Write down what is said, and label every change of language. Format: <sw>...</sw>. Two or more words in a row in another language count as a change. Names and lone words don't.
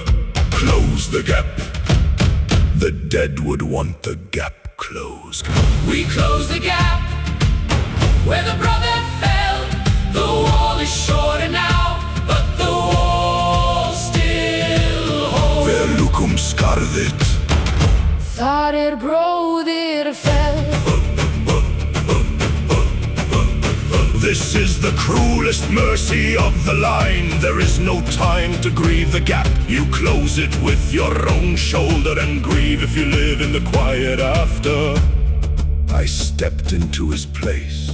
<en>Close the gap. The dead would want the gap closed. We close the gap where the brother fell. The wall is shorter now, but the wall still holds.</en> <non>Verlukum skarðit. Þar bróðir fell.</non> <en>This is the cruelest mercy of the line. There is no time to grieve the gap. You close it with your own shoulder and grieve if you live in the quiet after. I stepped into his place.</en>